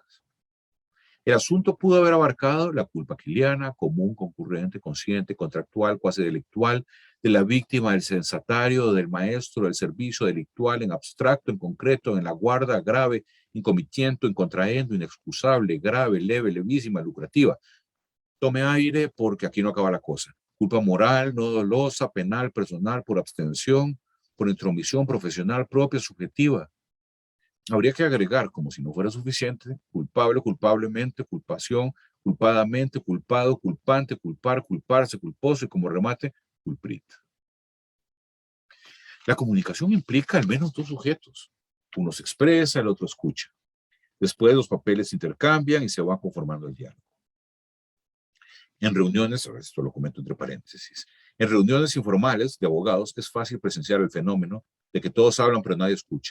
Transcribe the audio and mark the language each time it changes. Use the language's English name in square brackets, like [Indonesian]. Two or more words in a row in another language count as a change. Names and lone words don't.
[Spanish] El asunto pudo haber abarcado la culpa quiliana, común, concurrente, consciente, contractual, cuasi delictual, de la víctima, del censatario, del maestro, del servicio delictual, en abstracto, en concreto, en la guarda, grave, incomitiento, en contraendo, inexcusable, grave, leve, levísima, lucrativa. Tome aire porque aquí no acaba la cosa. Culpa moral, no dolosa, penal, personal, por abstención, por intromisión profesional propia, subjetiva. Habría que agregar, como si no fuera suficiente, culpable, culpablemente, culpación, culpadamente, culpado, culpante, culpar, culparse, culposo y como remate, culprit. La comunicación implica al menos dos sujetos. Uno se expresa, el otro escucha. Después los papeles se intercambian y se va conformando el diálogo. En reuniones, esto lo comento entre paréntesis, en reuniones informales de abogados es fácil presenciar el fenómeno de que todos hablan pero nadie escucha.